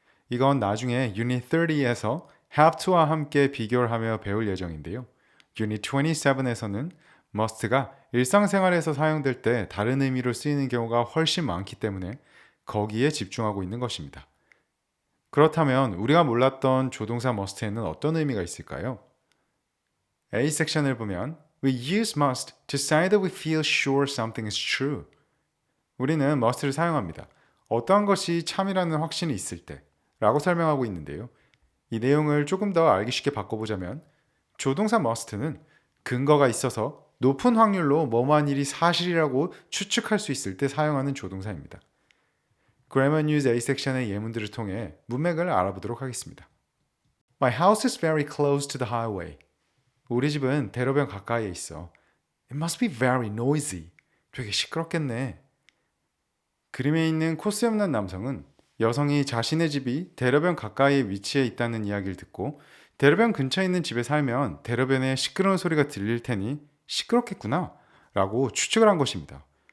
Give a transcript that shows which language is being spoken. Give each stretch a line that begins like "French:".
Korean: 이건 나중에 Unit 30에서 have to와 함께 비교를 하며 배울 예정인데요. Unit 27에서는 must가 일상생활에서 사용될 때 다른 의미로 쓰이는 경우가 훨씬 많기 때문에 거기에 집중하고 있는 것입니다. 그렇다면 우리가 몰랐던 조동사 must에는 어떤 의미가 있을까요? A 섹션을 보면
English: We use must to say that we feel sure something is true.
Korean: 우리는 must를 사용합니다. 어떠한 것이 참이라는 확신이 있을 때 라고 설명하고 있는데요. 이 내용을 조금 더 알기 쉽게 바꿔보자면 조동사 must는 근거가 있어서 높은 확률로 뭐뭐한 일이 사실이라고 추측할 수 있을 때 사용하는 조동사입니다. Grammar News A 섹션의 예문들을 통해 문맥을 알아보도록 하겠습니다.
English: My house is very close to the highway.
Korean: 우리 집은 대로변 가까이에 있어.
English: It must be very noisy.
Korean: 되게 시끄럽겠네. 그림에 있는 코스 없는 남성은 여성이 자신의 집이 대로변 가까이에 위치해 있다는 이야기를 듣고 대로변 근처에 있는 집에 살면 대로변에 시끄러운 소리가 들릴 테니 시끄럽겠구나 라고 추측을 한 것입니다.